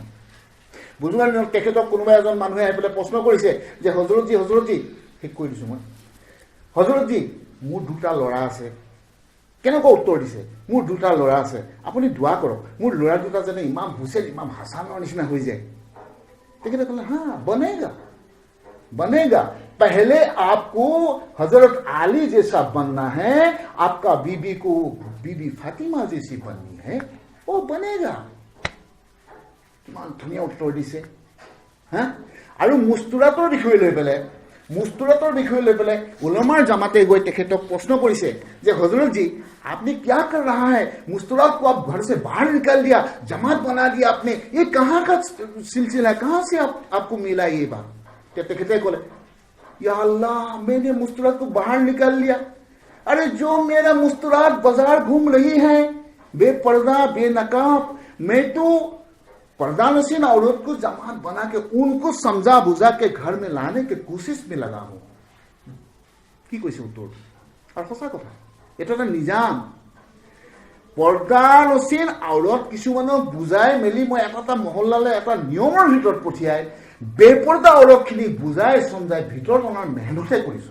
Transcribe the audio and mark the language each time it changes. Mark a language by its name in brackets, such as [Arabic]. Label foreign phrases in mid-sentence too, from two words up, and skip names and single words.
[Assamese] বুজুগাৰ দিনত তেখেতক কোনোবা এজন মানুহে আহি পেলাই প্ৰশ্ন কৰিছে যে হজৰতজী শেষ কৰি দিছোঁ মই, হজৰতজী মোৰ 2টা ল'ৰা আছে। কেনেকুৱা উত্তৰ দিছে? মোৰ 2টা ল'ৰা আছে, আপুনি দোৱা কৰক মোৰ ল'ৰা 2টা যেনে ইমাম হুছেইন ইমাম হাছানৰ নিচিনা হৈ যায়। তেখেতে ক'লে হা [Hindi] बनेगा पहले आपको हजरत आली जैसा बनना है, आपका बीबी को बीबी फातिमा जैसी बननी है, वो बनेगा। [Assamese] কিমান ধুনীয়া উত্তৰ দিছে হা। আৰু মুস্তুৰাতৰ বিষয় লৈ পেলাই উলামাৰ জামাতে গৈ তেখেতক প্ৰশ্ন কৰিছে যে হজৰতজী [Hindi] आपने क्या कर रहा है, मुस्तुरात को आप घर से बाहर निकाल दिया, जमात बना दिया आपने, ये कहाँ का सिलसिला है, कहाँ से आपको मिला ये बात? कहते बोले या अल्लाह मैंने मुस्तुरात को बाहर निकाल लिया। अरे जो मेरा मुस्तुरात बाजार घूम रही है बेपर्दा बेनकाब, मैं तो पर्दा नशीन औरत को जमात बना के उनको समझा बुझा के घर में लाने के कोशिश में लगा हूं। [Assamese] কি কৈছে উত্তৰ? আৰু সঁচা কথা, এটা এটা নিজাম। পৰ্দা নচিন আউৰত কিছুমানক বুজাই মেলি মই এটা মহল্লালৈ এটা নিয়মৰ ভিতৰত পঠিয়াই বেপৰ্দা আউৰতখিনি বুজাই চমজাই ভিতৰত অনাৰ মেহনতে কৰিছোঁ।